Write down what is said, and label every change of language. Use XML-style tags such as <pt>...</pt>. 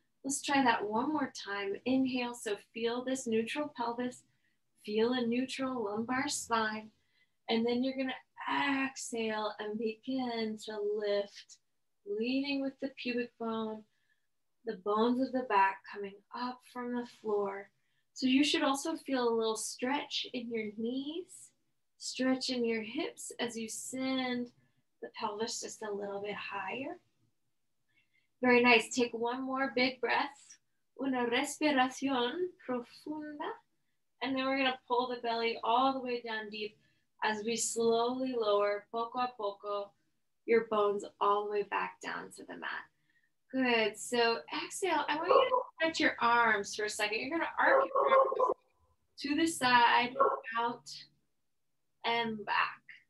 <en>Let's try that one more time. Inhale, so feel this neutral pelvis, feel a neutral lumbar spine, and then you're going to exhale and begin to lift, leading with the pubic bone, the bones of the back coming up from the floor. So you should also feel a little stretch in your knees, stretch in your hips as you send the pelvis just a little bit higher. Very nice. Take one more big breath.</en> <es>Una respiración profunda.</es> <en>And then we're going to pull the belly all the way down deep as we slowly lower,</en> <es>poco a poco,</es> <en>your bones all the way back down to the mat. Good. So exhale. I want you to stretch your arms for a second. You're going to arc your arms to the side, out, and back.</en>